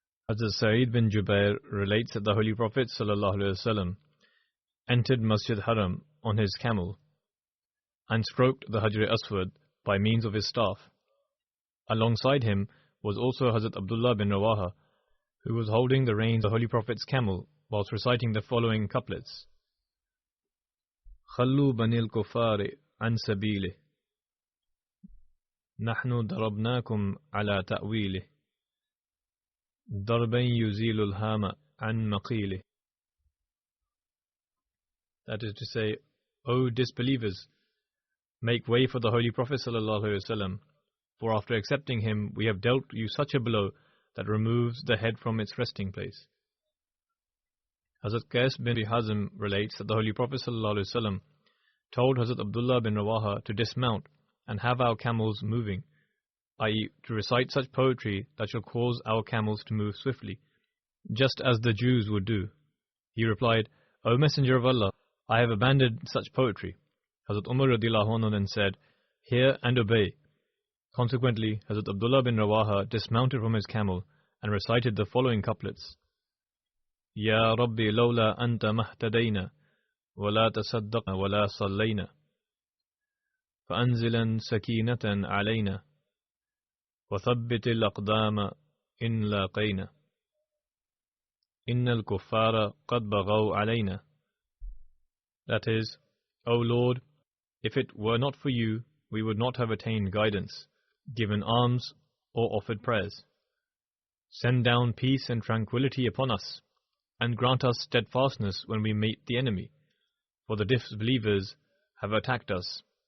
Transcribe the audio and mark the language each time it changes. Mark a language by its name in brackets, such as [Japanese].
[English] Hazrat Sa'id bin Jubair relates that the Holy Prophet ﷺ entered Masjid Haram on his camel and stroked the Hajr Aswad by means of his staff. Alongside him was also Hazrat Abdullah bin Rawaha, who was holding the reins of the Holy Prophet's camel whilst reciting the following couplets. [Arabic] خلوا بني الكفار عن سبيله نحن ضربناكم على تأويله ضربا يزيل الهام عن مقيله. [English] That is to say, O disbelievers, make way for the Holy Prophet ﷺ, for after accepting him we have dealt you such a blow that removes the head from its resting place. Hazrat Qais bin Hazm relates that the Holy Prophet ﷺ told Hazrat Abdullah bin Rawaha to dismount and have our camels moving, i.e. to recite such poetry that shall cause our camels to move swiftly, just as the Jews would do. He replied, O Messenger of Allah, I have abandoned such poetry. Hazrat Umar radhiyallahu anhu then said, Hear and obey. Consequently, Hazrat Abdullah bin Rawaha dismounted from his camel and recited the following couplets. [Arabic] Ya Rabbi lawla anta mahtadayna ولا تصدقنا ولا صلينا فأنزلا سكينة علينا وثبت الأقدام إن لاقينا إن الكفار قد بغوا علينا. [English] That is, O Lord, if it were not for you, we would not have attained guidance, given alms, or offered prayers. Send down peace and tranquility upon us, and grant us steadfastness when we meet the enemy, for the disbelievers have attacked us.